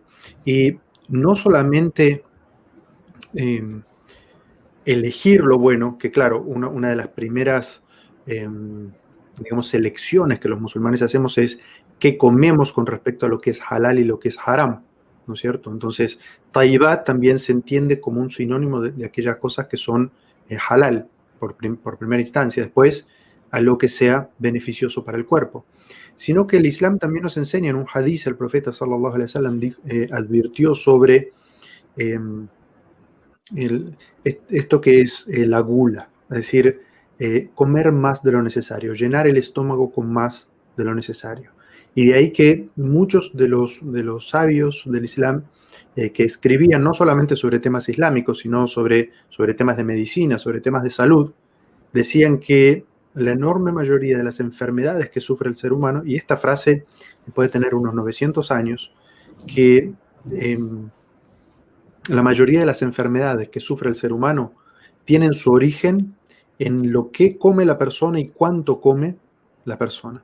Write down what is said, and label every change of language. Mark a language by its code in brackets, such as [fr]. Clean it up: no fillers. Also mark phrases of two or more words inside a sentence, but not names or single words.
[es] Y no solamente elegir lo bueno, que claro, una de las primeras, digamos, selecciones que los musulmanes hacemos es qué comemos con respecto a lo que es halal y lo que es haram, ¿no es cierto? Entonces, tayyibat también se entiende como un sinónimo de aquellas cosas que son halal por primera instancia, después a lo que sea beneficioso para el cuerpo. Sino que el Islam también nos enseña en un hadith, el profeta [ar] صلى الله عليه وسلم [es] advirtió sobre esto que es la gula, es decir, comer más de lo necesario, llenar el estómago con más de lo necesario. Y de ahí que muchos de los sabios del Islam que escribían no solamente sobre temas islámicos, sino sobre temas de medicina, sobre temas de salud, decían que la enorme mayoría de las enfermedades que sufre el ser humano, y esta frase puede tener unos 900 años, que la mayoría de las enfermedades que sufre el ser humano tienen su origen en lo que come la persona y cuánto come la persona.